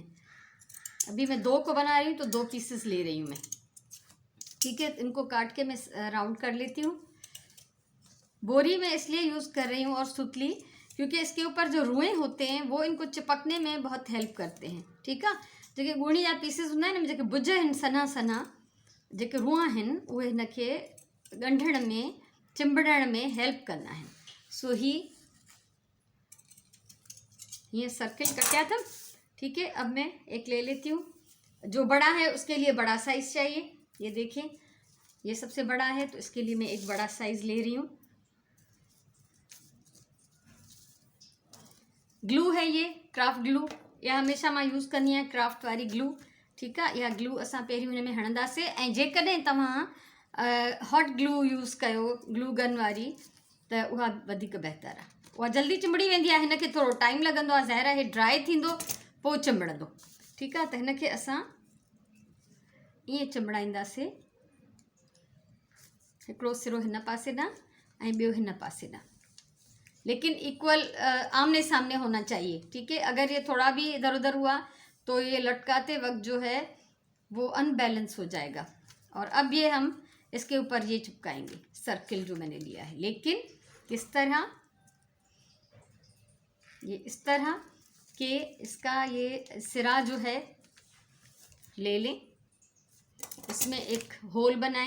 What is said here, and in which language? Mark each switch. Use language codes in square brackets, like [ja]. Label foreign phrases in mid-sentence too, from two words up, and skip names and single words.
[ur] ابھی میں 2 کو بنا رہی ہوں تو 2 پیسز لے رہی ہوں میں، ٹھیک ہے. ان کو کاٹ کے میں راؤنڈ کر لیتی ہوں۔ بوری میں اس لیے یوز کر رہی ہوں اور سُتلی، کیونکہ اس کے اوپر جو روئیں ہوتے ہیں وہ ان کو چپکنے میں بہت ہیلپ کرتے ہیں، ٹھیک ہے. [sd] जेके ॻूणी जा पीसिस हूंदा आहिनि, जेके भुज आहिनि सना सना, जेके रुआ आहिनि उहे हिनखे ॻंढण में, चिंबड़ण में हेल्प कंदा आहिनि। [ur] سو یہ سرکل کٹیا تھا، ٹھیک ہے. اب میں ایک لے لیتی ہوں، جو بڑا ہے اس کے لیے بڑا سائز چاہیے. یہ دیکھیں، یہ سب سے بڑا ہے تو اس کے لیے میں ایک بڑا سائز لے رہی ہوں. گلو ہے یہ, [en] craft glue, [sd] या हमेशा मां यूज़ कंदी आहियां क्राफ्ट वारी ग्लू, ठीकु आहे। इहा ग्लू असां पहिरियों हिन में हणंदासीं, ऐं जेकॾहिं तव्हां [en] hot glue [sd] यूज़ कयो, [en] glue gun [sd] वारी, त उहा वधीक बहितर आहे। उहा जल्दी चिंबड़ी वेंदी आहे, हिनखे थोरो टाइम लॻंदो आहे, ज़ाहिर आहे ड्राई थींदो पोइ चिंबड़ंदो, ठीकु आहे। त हिनखे असां ईअं चिंबड़ाईंदासीं, हिकिड़ो सिरो हिन पासे ॾांहुं ऐं ॿियो हिन पासे ॾांहुं, [ur] لیکن اکوئل آمنے سامنے ہونا چاہیے، ٹھیک ہے. اگر یہ تھوڑا بھی ادھر ادھر ہوا تو یہ لٹکاتے وقت جو ہے وہ ان بیلنس ہو جائے گا. اور اب یہ ہم اس کے اوپر یہ چپکائیں گے سرکل جو میں نے لیا ہے، لیکن کس طرح، یہ اس طرح کہ اس کا یہ سرا جو ہے لے لیں، اس میں ایک ہول بنائیں.